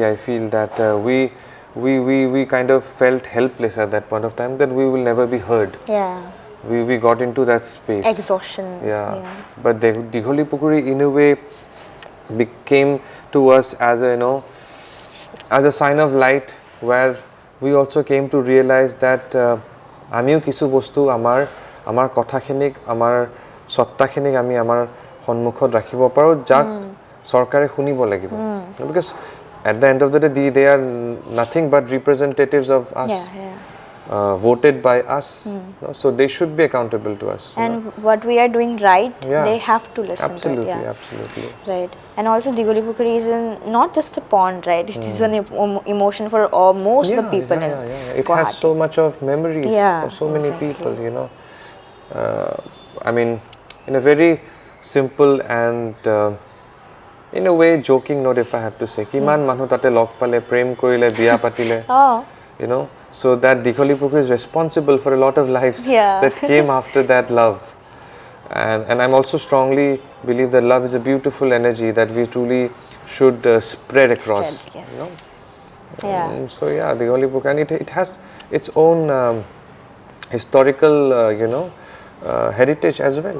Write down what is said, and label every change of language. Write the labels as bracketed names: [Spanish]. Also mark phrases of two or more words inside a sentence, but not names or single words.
[English] I feel that we kind of felt helpless at that point of time, that we will never be heard. Yeah. We got into that space. Exhaustion. Yeah. But Dighalipukhuri in a way became to us as a, as a sign of light, where we also came to realize that [Assamese] আমিও কিছু বস্তু আমাৰ কথাখিনিক আমাৰ সত্তাখিনিক আমি আমাৰ সন্মুখত ৰাখিব পাৰো, যাক চৰকাৰে শুনিব লাগিব, [English] because at the end of the day they are nothing but representatives of us, voted by us, so they should be accountable to us, and what we are doing right, they have to listen. Absolutely, absolutely. Right. And also Dighalipukhuri is not just a pond, right? It is an emotion for most the people in It Guwahati. has so much of memories for so many people, I mean, in a very simple and in a way joking note, if I have to say, [Assamese] কিমান মানুহ তাতে লগ পালে, প্ৰেম কৰিলে, বিয়া পাতিলে, [English] so that Dighalipukhuri is responsible for a lot of lives that came after that love. And I'm also strongly believe that love is a beautiful energy that we truly should spread across. So Dighalipukhuri, and it has its own historical heritage as well.